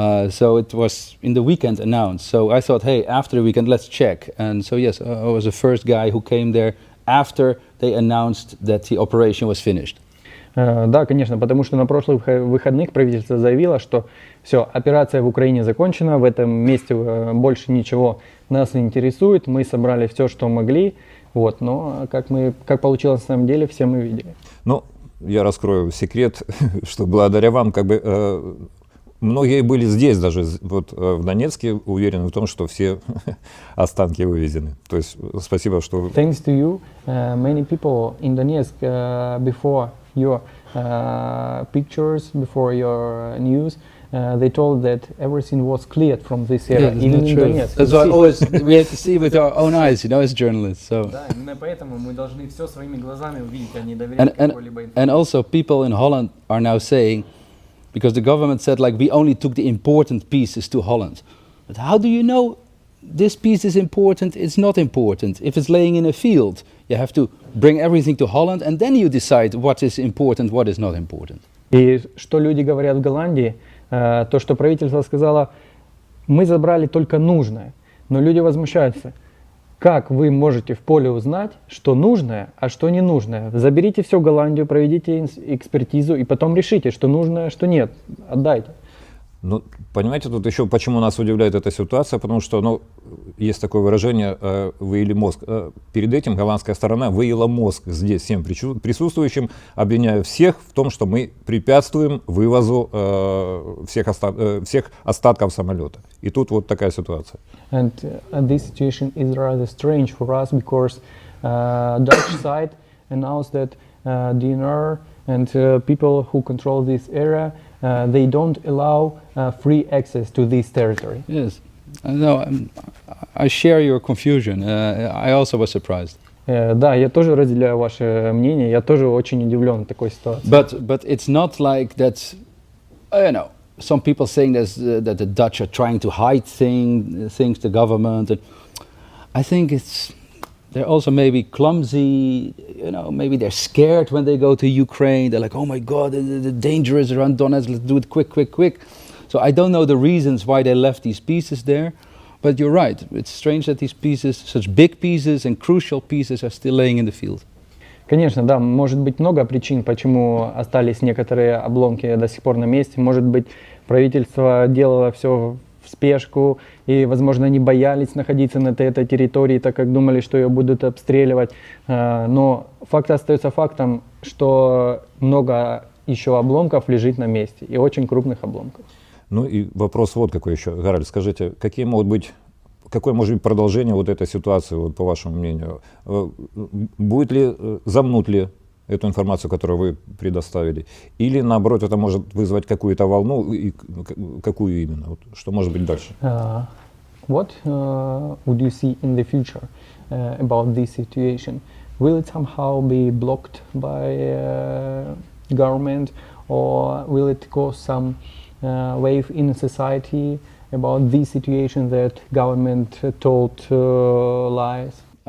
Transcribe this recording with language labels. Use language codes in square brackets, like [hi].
[en] So it was in the weekend announced. So I thought, hey, after the weekend, let's check. And so yes, I was the first guy who came there after they announced that the operation was finished. [ru] Да, конечно, потому что на прошлых выходных правительство заявило, что все, операция в Украине закончена, в этом месте больше ничего нас не интересует, мы собрали все, что могли, вот, но как получилось на самом деле, все мы видели. Ну, я раскрою секрет, что благодаря вам, многие были здесь даже, вот в Донецке, уверены в том, что все останки вывезены. То есть спасибо, что... [en] Thanks to you, many people in Donetsk before your pictures, before your news, they told that everything was cleared from this area, even in Donetsk. That's why we have to see with our own eyes, as journalists. So. [ru] Да, именно поэтому мы должны все своими глазами увидеть, а не доверять какой-либо информации. [en] And also people in Holland are now saying, because the government said, like, we only took the important pieces to Holland. But how do you know this piece is important, it's not important? If it's laying in a field, you have to bring everything to Holland, and then you decide what is important, what is not important. [ru] И что люди говорят в Голландии, то, что правительство сказало, мы забрали только нужное. Но люди возмущаются. Как вы можете в поле узнать, что нужное, а что не нужное? Заберите все в Голландию, проведите экспертизу и потом решите, что нужное, а что нет. Отдайте. Ну, понимаете, тут еще почему нас удивляет эта ситуация, потому что, ну, есть такое выражение «выели мозг». Перед этим голландская сторона выела мозг здесь всем присутствующим, обвиняя всех в том, что мы препятствуем вывозу всех остатков самолета. И тут вот такая ситуация. [en] And this situation is rather strange for us because Dutch side announced that DNR and people who control this area they don't allow free access to this territory. Yes, no, I share your confusion. I also was surprised. [ru] Да, я тоже разделяю ваше мнение. Я тоже очень удивлен такой ситуацией. [en] But it's not like that. You know, some people saying that the Dutch are trying to hide things, the government. And I think they're also maybe clumsy, you know, maybe they're scared when they go to Ukraine. They're like, oh my God, the danger is around Donetsk, let's do it quick. So I don't know the reasons why they left these pieces there, but you're right. It's strange that these pieces, such big pieces and crucial pieces, are still laying in the field. [ru] Конечно, да, может быть много причин, почему остались некоторые обломки до сих пор на месте. Может быть, правительство делало все в спешку, и, возможно, они боялись находиться на этой территории, так как думали, что ее будут обстреливать. Но факт остается фактом, что много еще обломков лежит на месте, и очень крупных обломков. Ну и вопрос вот какой еще. Гарольд, скажите, какое может быть продолжение вот этой ситуации, вот, по вашему мнению? Будет ли, замнут ли эту информацию, которую вы предоставили? Или, наоборот, это может вызвать какую-то волну? И какую именно? Вот, что может быть дальше? [en] What would you see in the future about this situation? Will it somehow be blocked by government, or will it cause some wave in society about this situation that government told lies?